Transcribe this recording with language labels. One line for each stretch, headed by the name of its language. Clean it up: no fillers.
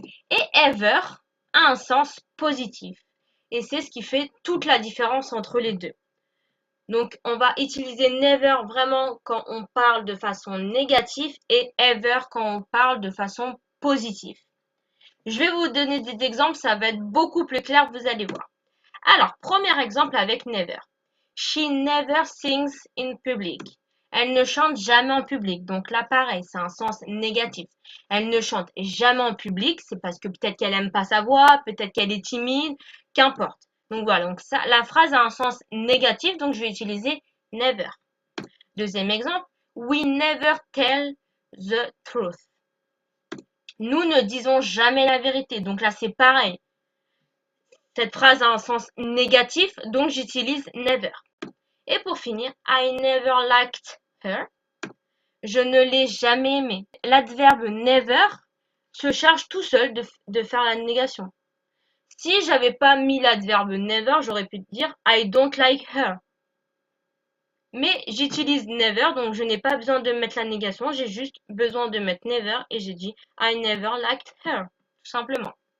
French: Et ever a un sens positif. Et c'est ce qui fait toute la différence entre les deux. Donc, on va utiliser never vraiment quand on parle de façon négative et ever quand on parle de façon positive. Je vais vous donner des exemples, ça va être beaucoup plus clair, vous allez voir. Alors, premier exemple avec never.
English: She never sings in public.
French: Elle ne chante jamais en public. Donc là, pareil, c'est un sens négatif. Elle ne chante jamais en public. C'est parce que peut-être qu'elle aime pas sa voix, peut-être qu'elle est timide, qu'importe. Donc voilà, donc ça, la phrase a un sens négatif, donc je vais utiliser never. Deuxième exemple,
English: we never tell the truth.
French: Nous ne disons jamais la vérité. Donc là, c'est pareil. Cette phrase a un sens négatif, donc j'utilise never. Et pour finir,
English: I never liked her.
French: Je ne l'ai jamais aimée. L'adverbe never se charge tout seul de faire la négation. Si j'avais pas mis l'adverbe never, j'aurais pu dire
English: I don't like her.
French: Mais j'utilise never, donc je n'ai pas besoin de mettre la négation, j'ai juste besoin de mettre never et j'ai dit
English: I never liked her,
French: tout simplement.